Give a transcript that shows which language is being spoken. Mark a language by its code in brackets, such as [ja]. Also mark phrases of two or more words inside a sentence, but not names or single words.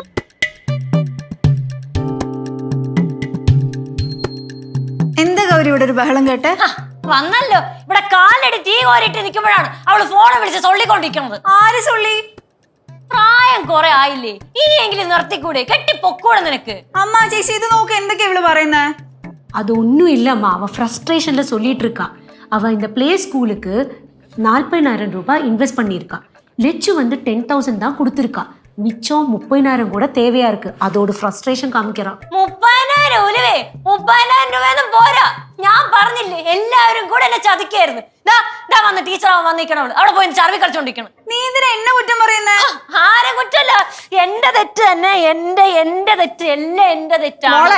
[ml] എന്താ ഗൗരി ഇവിടെ ഒരു ബഹളം കേട്ടെ? വന്നല്ലോ. ഇവിടെ കാലടി തീ കോരിട്ട് നിൽക്കുമ്പോഴാണ് അവള് ഫോണെ വിളിച്ച് സൊള്ളിക്കൊണ്ടിരിക്കുന്നത്. ആര് സൊള്ളി? പ്രായം കുറെ ആയില്ലേ, ഇനിയെങ്കിലും നിർത്തിക്കൂടെ? കെട്ടിപ്പൊക്കൂടെ നിനക്ക്? അമ്മ ചേച്ചി, ഇത് നോക്ക് എന്തൊക്കെയാ ഇവള് പറയുന്നേ? [ta] அது ஒன்றும் இல்லைம்மா, அவள் ஃப்ரஸ்ட்ரேஷனில் சொல்லிட்டு இருக்கா. அவள் இந்த பிளே ஸ்கூலுக்கு 40,000 ரூபாய் இன்வெஸ்ட் பண்ணியிருக்கா. லெச்சு வந்து 10,000 தான் கொடுத்துருக்கா. மிச்சம் 30,000 கூட தேவையா இருக்கு. அதோட ஃப்ரஸ்ட்ரேஷன் കാണിക്കറാ. [ml] 30,000 ഉലുവേ? 30,000 രൂപയൊന്നും പോരാ. ഞാൻ പറഞ്ഞില്ലേ, എല്ലാവരും കൂടെ എന്നെ ചതിക്കായിരുന്നു. വന്ന് ടീച്ചർ വന്നിരിക്കണവള് അവിടെ പോയി ചർവി കളിച്ചോണ്ടിരിക്കണം. നീ എന്തിനാ എന്നെ കുറ്റം പറയുന്നേ? ആരെ കുറ്റല്ല, എന്റെ തെറ്റ് തന്നെ. എന്റെ തെറ്റ് എല്ലാം എന്റെ തെറ്റാണ്.